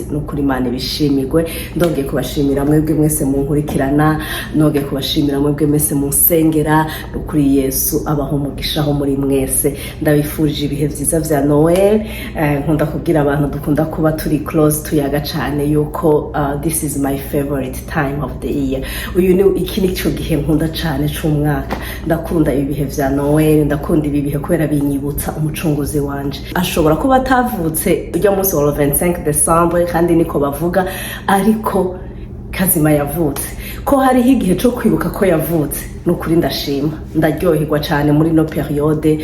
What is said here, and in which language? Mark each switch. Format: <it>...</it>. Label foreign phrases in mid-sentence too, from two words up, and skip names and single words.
<rn>No kuri Imana ibishimirwe. Ndongeye kubashimira mwebwe mwese munkurikirana, ndongeye kubashimira mwebwe mwese munsengera. No kuri Yesu abaho umugishaho muri mwese. Ndabifurije ibihe vyiza vya Noel. Nkunda kubwira abantu dukunda kuba turi close tuyaga cyane yuko</rn> <en>this is my favorite time of the year.</en> <rn>Uyu ni iki nico gihe nkunda cyane cy'umwaka. Ndakunda ibi bihe vya Noel, ndakunda ibi bihe kubera binyibutsa umucunguzi wanje. Ashobora kuba atavutse ujya munsi wa 25 December kandi niko bavuga, ariko kazima yavutse. Ko hariho igihe cyo kwibuka ko yavutse, nukuri ndashima, ndaryoherwa cyane muri no periode.</rn>